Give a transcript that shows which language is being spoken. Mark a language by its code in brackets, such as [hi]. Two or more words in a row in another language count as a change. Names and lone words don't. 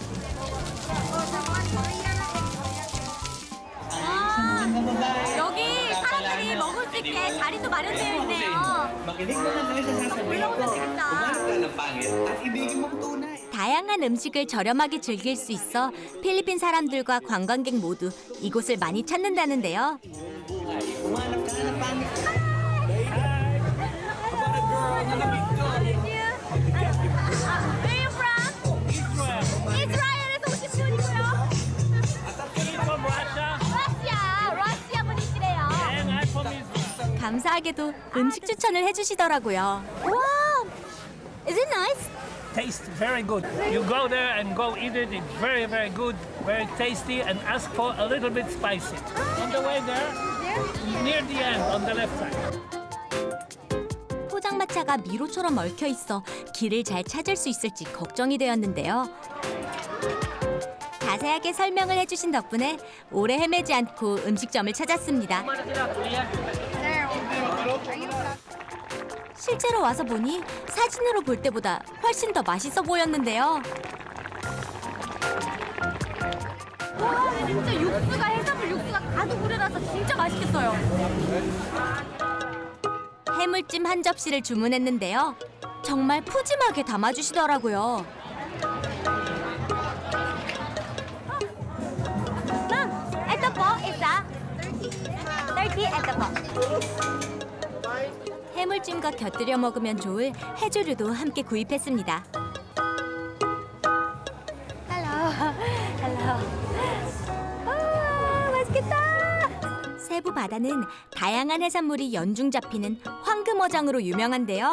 [ko] 여기 사람들이 먹을 수 있게 자리도 마련되어 있네요. 올라오면 되겠다. 다양한 음식을 저렴하게 즐길 수 있어 필리핀 사람들과 관광객 모두 이곳을 많이 찾는다는데요. [en] Where you from? [ko] 이스라엘에서 오신 분이고요. 러시아 분이시래요. 감사하게도 음식 추천을 해주시더라고요. [en] Wow, is it nice? Taste very good. You go there and go eat it. It's very, very good, very tasty, and ask for a little bit spicy. On the way there, near the end, on the left side. [ko] 포장마차가 미로처럼 얽혀 있어 길을 잘 찾을 수 있을지 걱정이 되었는데요. 자세하게 설명을 해주신 덕분에 오래 헤매지 않고 음식점을 찾았습니다. 실제로 와서 보니 사진으로 볼 때보다 훨씬 더 맛있어 보였는데요. 와, 진짜 육수가 해산물 육수가 가득 우려나서 진짜 맛있겠어요. 해물찜 한 접시를 주문했는데요. 정말 푸짐하게 담아주시더라고요. [tl] Ito po, isa. 30, ito po. [ko] 해물찜과 곁들여 먹으면 좋을 해조류도 함께 구입했습니다. [en] Hello. [ko] 아, 맛있겠다. 세부 바다는 다양한 해산물이 연중 잡히는 황금어장으로 유명한데요.